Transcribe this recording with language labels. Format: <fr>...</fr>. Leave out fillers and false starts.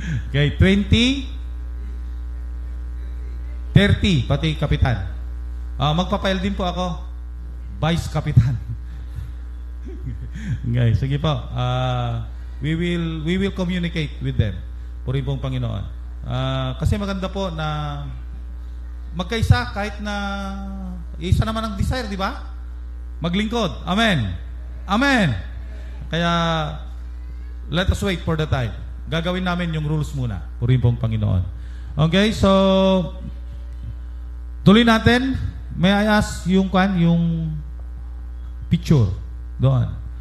<en>Okay, 20,</en> <tl>30, pati kapitan. Magpapail din po ako. Vice kapitan. Okay, sige po.</tl> <en>We will communicate with them.</en> <tl>Puri pong Panginoon. Kasi maganda po na magkaisa kahit na isa naman ang desire, di ba? Maglingkod. Amen. Amen. Kaya</tl> <en>let us wait for the time.</en> <tl>Gagawin namin yung rules muna. Puri pong Panginoon. Okay, so tuloy natin.</tl> <en>May I ask</en> <tl>yung</tl> <en>picture</en> <tl>doon.</tl>